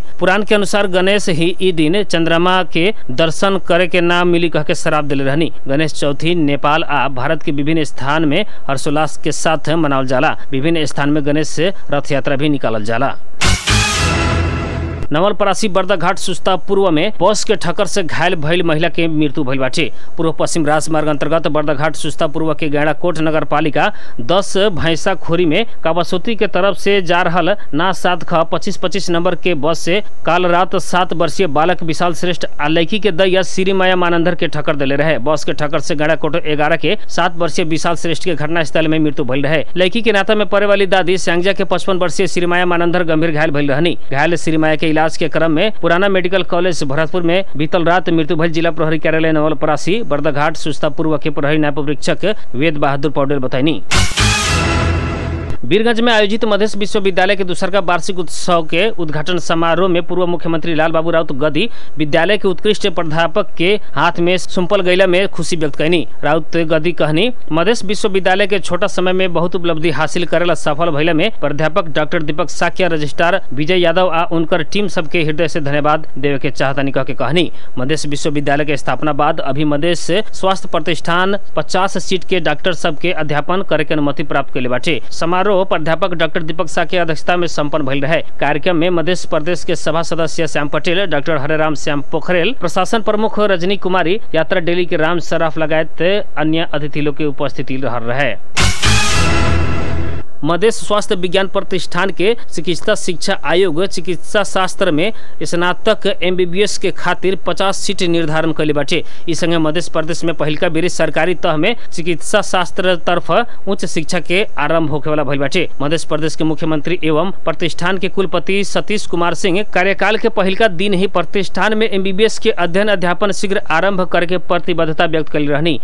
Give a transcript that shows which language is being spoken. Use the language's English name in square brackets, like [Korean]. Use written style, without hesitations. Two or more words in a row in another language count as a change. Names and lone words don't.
[Bhojpuri] पुराण के अनुसार गणेश ही ई दिन चंद्रमा के दर्शन करे के नाम मिली कह के श्राप दिले रहनी। गणेश चौथी नेपाल आ भारत के विभिन्न स्थान में हर्षोल्लास के साथ मनावल जाला। विभिन्न स्थान में गणेश से रथ यात्रा भी निकालल जाला। नवलपरासी बर्दाघाट सुस्ता पूर्व में बस के ठक्कर से घायल भइल महिला के मृत्यु भइल बाटे। पूर्व पश्चिम राजमार्ग अंतर्गत बर्दाघाट सुस्ता पूर्व के गैंडाकोट नगर पालिका 10 भैंसा खोरी में कावासोती के तरफ से जा रहल ना 7 ख 25-25 नंबर के बस से काल रात 7 वर्षीय बालक विशाल श्रेष्ठ आ लड़की के दैया श्री माया मानंदर के ठक्कर दिले रहे। बस के ठक्कर से गैंडाकोट 11 के 7 वर्षीय विशाल श्रेष्ठ के घटनास्थल में मृत्यु भइल रहे। लड़की के नाता में पड़े वाली दादी स्यांगजा के 55 वर्षीय श्री माया मानंदर गंभीर घायल भइल रहनी। घायल श्री माया के इलाज के क्रम में पुराना मेडिकल कॉलेज भरतपुर में बीतल रात मृत्यु भइल जिला प्रहरी कार्यालय नवलपरासी बर्दाघाट सुस्ता पूर्व के प्रहरी नायब परीक्षक वेद बहादुर पौडेल बताईनी। वीरगंज में आयोजित मध्य विश्वविद्यालय के दूसरा वार्षिक उत्सव के उद्घाटन समारोह में पूर्व मुख्यमंत्री लाल बाबू राउत गद्दी विद्यालय के उत्कृष्ट प्राध्यापक के हाथ में सुम्पल गैला में खुशी व्यक्त कैनी। राउत गद्दी कहनी मध्य विश्वविद्यालय के छोटा समय में बहुत उपलब्धि हासिल करेला सफल भइला में प्राध्यापक डॉक्टर दीपक साकिया, रजिस्ट्रार विजय यादव आ उनकर टीम सबके हृदय से धन्यवाद देवे के चाहतानी कह के कहनी। मध्य विश्वविद्यालय के स्थापना बाद अभी मध्य स्वास्थ्य प्रतिष्ठान 50 सीट के डॉक्टर सबके अध्यापन करे के अनुमति प्राप्त कैले बाटे। समारोह प्राध्यापक डॉक्टर दीपक सा के अध्यक्षता में संपन्न भइल रहे। कार्यक्रम में मध्य प्रदेश के सभा सदस्य श्याम पटेल, डॉक्टर हरेराम श्याम पोखरेल, प्रशासन प्रमुख रजनी कुमारी, यात्रा डेली के राम सराफ लगायत अन्य अतिथि लोग की उपस्थिति रहे। मधेश स्वास्थ्य विज्ञान प्रतिष्ठान के चिकित्सा शिक्षा आयोग चिकित्सा शास्त्र में स्नातक MBBS के खातिर 50 सीट निर्धारण कैले बाटे। ई संगे मध्य प्रदेश में पहिलका बेरी सरकारी तह में चिकित्सा शास्त्र तरफ उच्च शिक्षा के आरंभ होखे वाला भइल बाटे। मध्य प्रदेश के मुख्यमंत्री एवं प्रतिष्ठान के कुलपति सतीश कुमार सिंह कार्यकाल के पहिलका दिन ही प्रतिष्ठान में MBBS के अध्ययन अध्यापन शीघ्र आरंभ करके प्रतिबद्धता व्यक्त कर रहनी।